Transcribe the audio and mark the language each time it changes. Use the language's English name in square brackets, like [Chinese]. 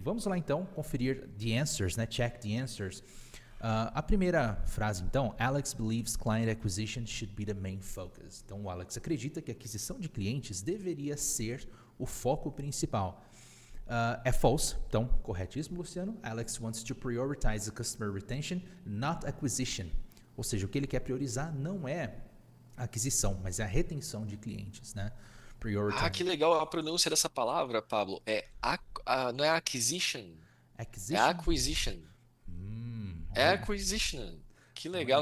[Portuguese] Vamos lá, então, conferir [English] the answers, [Portuguese] né? [English] Check the answers. [Portuguese] A primeira frase, então, [English] Alex believes client acquisition should be the main focus. [Portuguese] Então, o Alex acredita que a aquisição de clientes deveria ser o foco principal. É false, então, corretíssimo, Luciano. [English] Alex wants to prioritize the customer retention, not acquisition. [Portuguese] Ou seja, o que ele quer priorizar não é a aquisição, mas é a retenção de clientes, né? [English] Prioritize. [Portuguese] Ah, que legal a pronúncia dessa palavra, Pablo. Não é acquisition, é [English] Acquisition? [Portuguese] acquisition. É acquisition. Que legal.